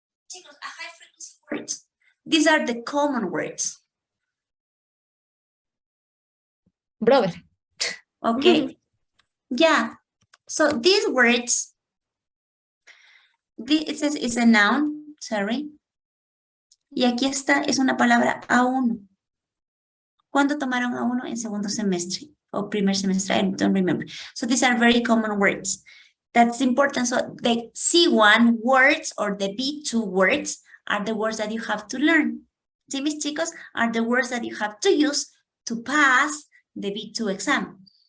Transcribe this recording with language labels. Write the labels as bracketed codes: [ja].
[en] Chicos, a high frequency word. These are the common words. Brother. Okay. Yeah. So these words, it says it's a noun, sorry. [es] Y aquí está, es una palabra A1. ¿Cuándo tomaron A1? En segundo semestre o primer semestre, [en] I don't remember. So these are very common words. That's important. So the C1 words or the B2 words are the words that you have to learn. [es] ¿Sí, mis chicos? [en] Are the words that you have to use to pass the B2 exam.